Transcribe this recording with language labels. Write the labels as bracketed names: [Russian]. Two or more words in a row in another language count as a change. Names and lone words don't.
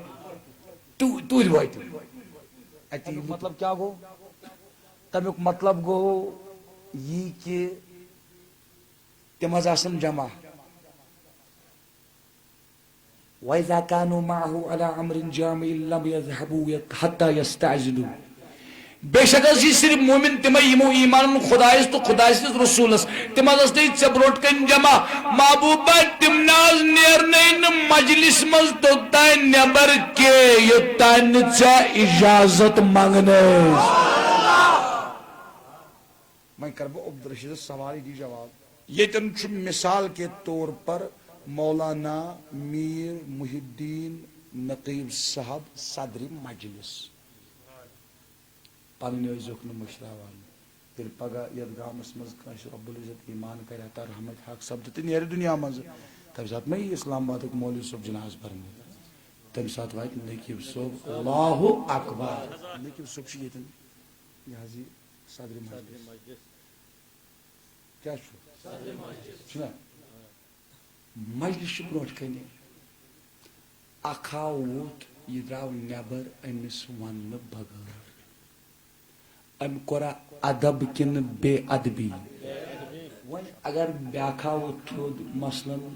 [Kashmiri] تُہۍ وٲتِو اتہِ مطلب کیاہ گوٚو تمیُک مطلب گوٚو یی کہِ تِم حظ آسن جمع [Arabic] وَإِذَا كَانُوا مَعَهُ عَلَىٰ أَمْرٍ جَامِعٍ لَمْ يَذْهَبُوا حَتَّىٰ يَسْتَعْجِلُوا [Kashmiri] بے شک حظ یہ صرف مومن تمے یمو ایمان خدایس تو خدای سٕنٛدِس رسوٗلس تم حظ ٲسۍ ژےٚ برونٛٹھ کَنۍ جمع محبوبہ تم نہ حظ نیرنے نہٕ مجلس منٛز توٚتانۍ نٮ۪بر کینٛہہ یوٚتانۍ نہٕ ژےٚ اجازت منٛگنَس وۄنۍ کرٕ بہٕ عبدالرشیٖدس سوال یہِ دی جواب یتن چھ [Urdu] مثال کے طور پر [Kashmiri] مولانا میر محی الدین نقیب صاحب صدر مجلس پنن ٲسۍزیوکھ نہٕ مٔشراوان ییٚلہِ پگہہ یتھ گامس منٛز کٲنٛسہِ رۄب العزت ایمان کرِ عطا رحمت حق سپدِ تہٕ نیرِ دُنیا منٛز تمہِ ساتہٕ مہ یی اسلام آبادُک مولوی صٲب جناز پرنہِ تمہِ ساتہٕ واتہِ نقیب صٲب [Arabic] اللہ اکبر [Kashmiri] نقیب صٲب چھُ ییٚتٮ۪ن یہِ حظ یہِ صدر مجلس کیٛاہ چھُ چھُنا مجلس چھُ برونٛٹھ کنہِ اکھ آو ووٚتھ یہِ درٛاو نٮ۪بر أمِس وننہٕ بغٲر أمۍ کوٚرا ادب کِنہٕ بے ادبی وۄنۍ اگر بیٛاکھ آو ووٚتھ تھوٚد مثلاً